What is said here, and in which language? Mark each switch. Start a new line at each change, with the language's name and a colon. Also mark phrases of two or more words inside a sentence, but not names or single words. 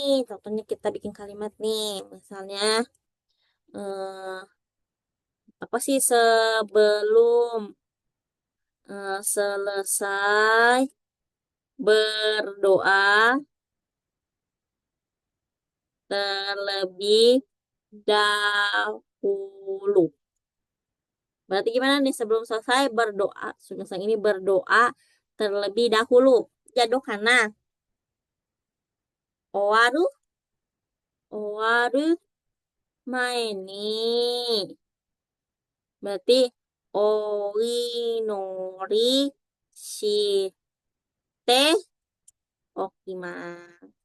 Indonesian: Contohnya kita bikin kalimat nih. Misalnya, eh, apa sih sebelum selesai berdoa terlebih dahulu. Berarti gimana nih sebelum selesai berdoa? Misalnya ini berdoa terlebih dahulu.
Japanese: じゃあどうかな。終わる、終わる、前に.
Indonesian: Berarti
Japanese: お祈りしておきます.